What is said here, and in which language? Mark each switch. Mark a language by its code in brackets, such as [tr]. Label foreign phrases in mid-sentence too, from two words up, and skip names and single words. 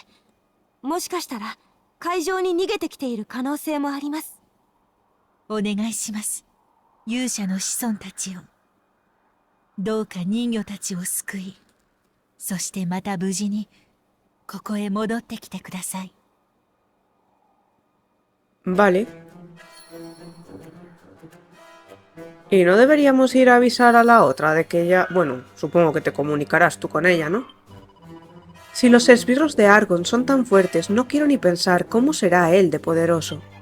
[ja] もしかしたら海上に逃げてきている可能性もあります。お願いします。勇者の子孫たちを。どうか人魚たちを救い、そしてまた無事にここへ戻ってきてください。 [es] Vale. Y no deberíamos ir a avisar a la otra de que ella... Bueno, supongo que te comunicarás tú con ella, ¿no? Si los esbirros de Argon son tan fuertes, no quiero ni pensar cómo será él de poderoso.